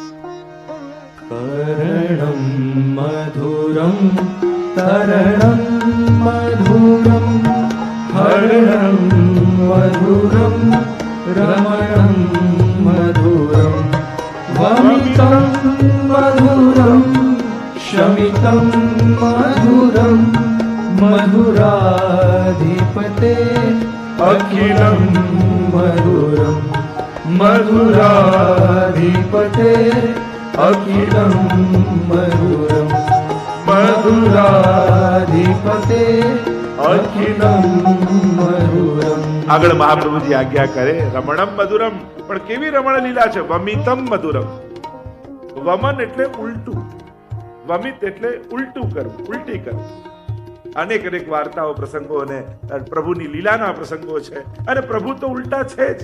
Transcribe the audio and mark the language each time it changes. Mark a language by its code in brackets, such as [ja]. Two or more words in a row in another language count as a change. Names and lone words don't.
[sa] करणम् मधुरम् तरणम् मधुरम् हरणम् मधुरम् रमणम् मधुरम् वमितम् मधुरम् शमितम् मधुरम् मधुराधिपते अखिलम् मधुरम् मधुराधिपते अखिलम् मधुरम् मधुराधिपते अखिलम् मधुरम् મધુરાધિપતે અખિલમ મધુરમ. [gu] આગળ મહાપ્રભુજી આજ્ઞા કરે [sa] रमणम् मधुरम्, [gu] પણ કેવી રમણ લીલા છે? [sa] वमितम् मधुरम्. [gu] વમન એટલે ઉલટું, વમિત એટલે ઉલટું કરવું, ઉલટી કરવું. અનેક અનેક વાર્તાઓ, પ્રસંગો અને પ્રભુની લીલાના પ્રસંગો છે, અને પ્રભુ તો ઉલટા છે જ.